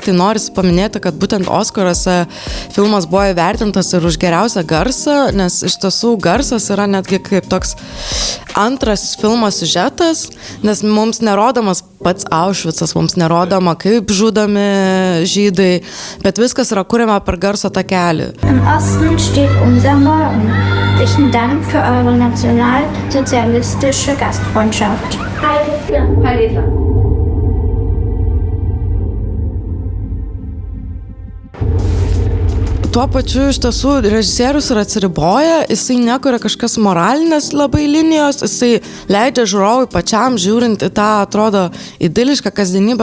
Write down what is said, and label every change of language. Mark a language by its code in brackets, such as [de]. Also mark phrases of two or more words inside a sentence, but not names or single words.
[lt] Tai norisi paminėti, kad būtent Oskaruose filmas buvo įvertintas ir už geriausią garsą, nes iš tiesų garsas yra netgi kaip toks antras filmo siužetas, nes mums nerodomas pats Aušvicas, mums nerodoma, kaip žudomi žydai, bet viskas yra kuriama per garso takelį. [de] Im Osten steht unser Morgen. Herzlichen Dank für eure nationalsozialistische Gastfreundschaft. Heil Hitler. [lt] Tuo pačiu iš tiesų režisierius yra atsiriboja, jisai nekuria kažkas moralinės labai linijos, jisai leidžia žiūrovui pačiam žiūrint į tą, atrodo, idilišką kasdienybę